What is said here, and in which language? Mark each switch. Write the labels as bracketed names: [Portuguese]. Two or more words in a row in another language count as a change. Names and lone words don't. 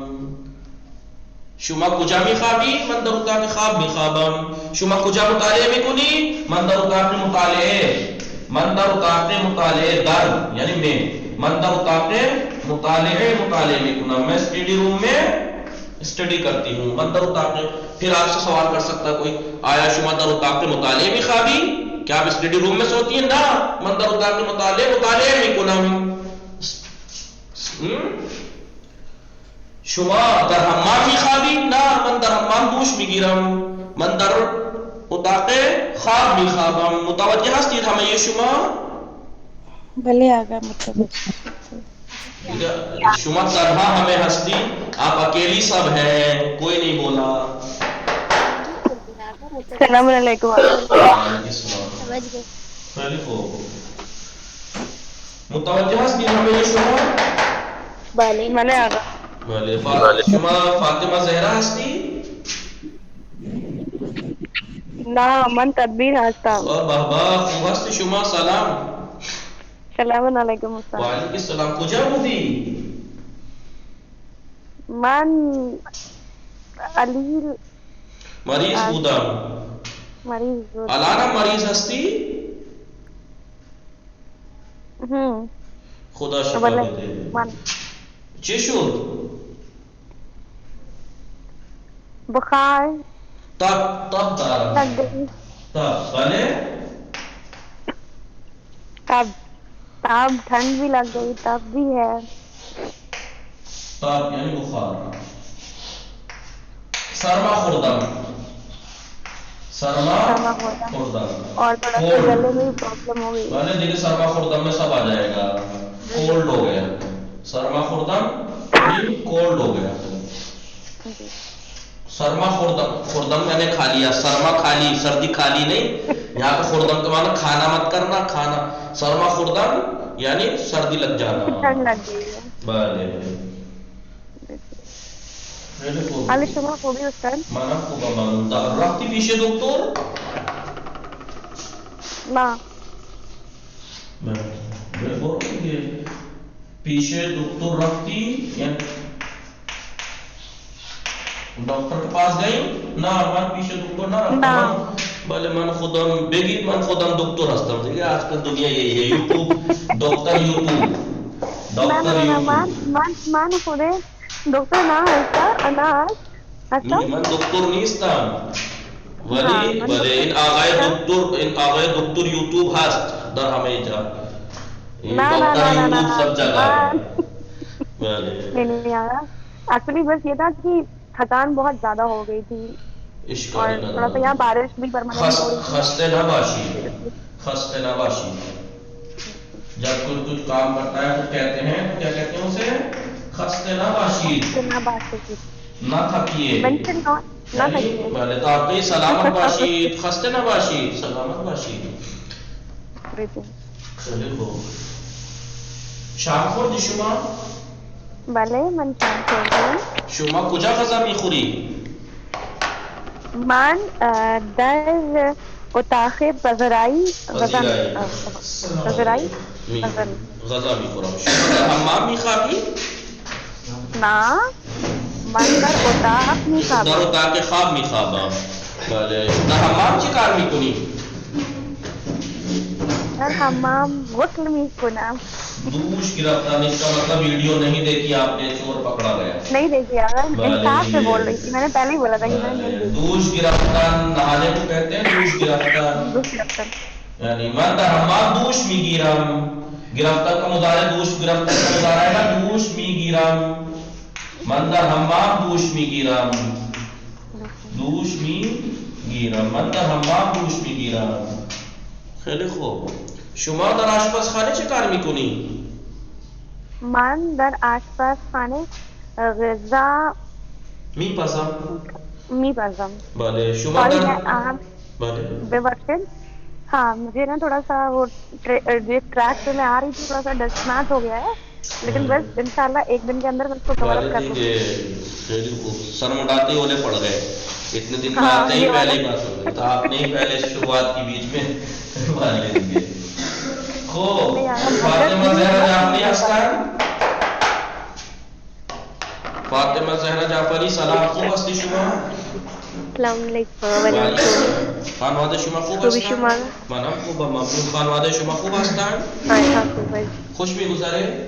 [Persian] شما کجا میخوابی؟ من در اتاق خواب میخوابم. شما کجا مطالعه میکنی؟ من در اتاق مطالعه. من در اتاق مطالعه. در [Urdu] یعنی میں [Persian] من در اتاق مطالعے [Urdu] میں کنم، میں اسٹڈی روم میں اسٹڈی کرتی ہوں. [Persian] من در اتاق، [Urdu] پھر آپ سے سوال کر سکتا کوئی، [Persian] آیا شما در اتاق مطالعے میں خوابی؟ [Urdu] کیا آپ اسٹڈی روم میں سوتی ہیں؟ نہ، [Persian] من در اتاق مطالعے میں کنم. شما در حمام می خوابی؟ نہ، من در حمام دوش می گیرم. من در اتاق خواب می خوابم. متوجہ هستید همه شما؟ بلے آقا متوجہ. شما تنہا ہمیں ہستی، [Urdu] آپ اکیلی سب ہیں، کوئی نہیں بولا. [Arabic] السلام علیکم. [Urdu] سمجھ گئے. [Persian] متوجہ ہستی ہمیں شما؟ بله من آقا. بله. شما فاطمه زهرا هستی؟ نه من تدبیر هستم. بابا خوب هستی شما؟ سلام. سلام علیکم استاد. وعلیکم السلام. کجا بودی؟ من علی مریض بودم. مریض بود. الان مریض هستی؟ خدا شفا بله بده. من چی شد؟ بخار تب دارم. [Urdu] لگ گئی. [Persian] تب بله؟ [Urdu] تب ٹھنڈ بھی لگ گئی، تب بھی ہے. [Persian] تب یعنی بخار. سرما خوردم. سرما خوردم. [Urdu] اور تھوڑا سا گلے میں بھی پرابلم ہو گئی. بھلے دیکھیں [Persian] سرما خوردم [Urdu] میں سب آ جائے گا. کولڈ ہو گیا. [Persian] سرما خوردم [Urdu] کولڈ ہو گیا. [Persian] سرما خوردم [Urdu] یعنی کھا لیا. سرما کھالی، سردی کھالی نہیں. یہاں پہ خوردم کا معنی کھانا مت کرنا، کھانا. [Persian] سرما خوردم [Urdu] یعنی سردی لگ جانا. ٹھنڈ لگ گئی ہے. [Persian] بله. حال شما خوبی استاد؟ منم خوبم. رفتی پیش دکتر؟ نه. برو دیگه. پیش دکتر رفتی؟ [Urdu] یعنی دکتر کے پاس گئی؟ [Persian] نه من پیش دکتر نرفتم. بله من خودم بگید من خودم دکتر هستم دیگه. [Urdu] آجکل دنیا یہی ہے، یوٹیوب دکتر یوٹیوب. [Persian] من خوده دکتر نه هستم. من دکتر نیستم، ولی این آقای دکتر یوٹیوب هست در همه جا. [Urdu] دکتر یوٹیوب سب جگہ ہے. نہیں آیا. ایکچولی بس یہ تھا کہ تھکان بہت زیادہ ہو گئی تھی اور تھوڑا سا یہاں بارش بھی پرماننٹ ہو رہی تھی. [Persian] خستے نہ باشی. [Urdu] جب کوئی کچھ کام کرتا ہے تو کہتے ہیں، کیا کہتے ہیں اسے؟ [Persian] خستے نہ باشی. [Urdu] نہ تھکیے. پہلے تو آپ نے [Persian] سلامت باشی، خستے نہ باشی، سلامت باشی. شام خوردی شما؟ بله من شام خوردم. شما کجا غذا میخوری؟ من در اتاق پذیرائی غذا میخورم. شما در حمام میخوابی؟ نه من در اتاق میخوابم. در اتاق خواب میخوابم. بله. در حمام چی کار میکنی؟ در حمام غسل میکنم. دوش گرفتار. [Urdu] اس کا مطلب ویڈیو نہیں دیکھی آپ نے، چور پکڑا گیا. نہیں دیکھی اگر انصاف سے بول رہی تھی، میں نے پہلے ہی بولا تھا کہ میں نے نہیں دیکھی. [Persian] دوش گرفتار [Urdu] نہانے کو کہتے ہیں. [Persian] دوش گرفتار یعنی من در حمام دوش میگیرم. [Urdu] گرفتار کا مضارع دوش، گرفتار کا مضارع ہے نا [Persian] دوش میگیرم. من در حمام دوش میگیرم. دوش میگیرم. من در حمام دوش میگیرم. خیلی خوب. شما در آشپزخانه چه کار میکنی؟ من در آشپزخانه غذا میپزم. بله. شما در بله ببخشید. [Urdu] ہاں مجھے نا تھوڑا سا وہ ٹریک پہ میں آ رہی تھی، تھوڑا سا ڈسٹ میچ ہو گیا ہے، لیکن بس انشاءاللہ ایک دن کے اندر میں اس کو کور اپ کر دوں گی. سر مڈاتے اولے پڑ گئے. اتنے دن بعد نہیں پہلے بات ہو گئی تو آپ نہیں پہلے شروعات کی بیچ میں مان لیں گے. [Persian] خوب. فاطمہ زہرا جعفری هستن؟ فاطمہ زہرا جعفری سلام. خوب هستی شما؟ [Arabic] السلام علیکم. [Persian] خانواده شما خوب [Urdu] تو بھی [Persian] هستند؟ شما منم خوبم ممنون. خانواده شما خوب هستند؟ ها خوبه. خوش میگذره؟